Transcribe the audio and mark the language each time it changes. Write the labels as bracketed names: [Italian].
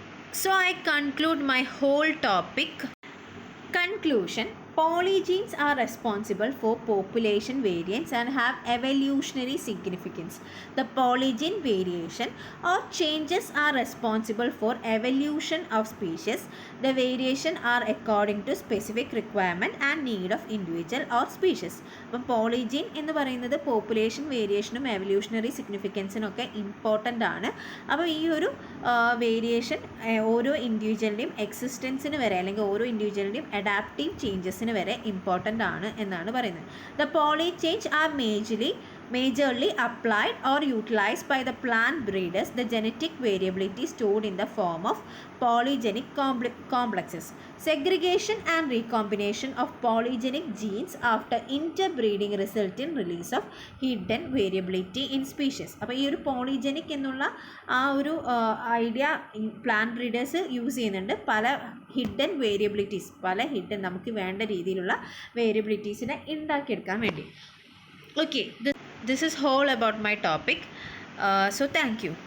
[English] So I conclude my whole topic. Conclusion: polygenes are responsible for population variance and have evolutionary significance. The polygene variation or changes are responsible for evolution of species. The variation are according to specific requirement and need of individual or species. [Malayalam] അപ്പം പോളിജീൻ എന്ന് പറയുന്നത് population വേരിയേഷനും evolutionary സിഗ്നിഫിക്കൻസിനൊക്കെ important ആണ്. അപ്പോൾ ഈ ഒരു variation ഓരോ ഇൻഡിവിജ്വലിൻ്റെയും എക്സിസ്റ്റൻസിന് വരെ അല്ലെങ്കിൽ ഓരോ ഇൻഡിവിജ്വലിൻ്റെയും അഡാപ്റ്റീവ് ചേഞ്ചസിന് വരെ ഇമ്പോർട്ടൻ്റ് ആണ് എന്നാണ് പറയുന്നത്. [English] The polygenes are majorly applied or utilized by the plant breeders the genetic variability stored in the form of polygenic complexes. Segregation and recombination of polygenic genes after interbreeding result in release of hidden variability in species. [Malayalam] അപ്പോൾ ഈ ഒരു polygenic എന്നുള്ള ആ ഒരു idea plant breeders use ചെയ്യുന്നുണ്ട്. പല hidden വേരിയബിലിറ്റീസ്, നമുക്ക് വേണ്ട രീതിയിലുള്ള വേരിയബിലിറ്റീസിനെ ഉണ്ടാക്കിയെടുക്കാൻ വേണ്ടി. [English] Okay, this is all about my topic. So thank you.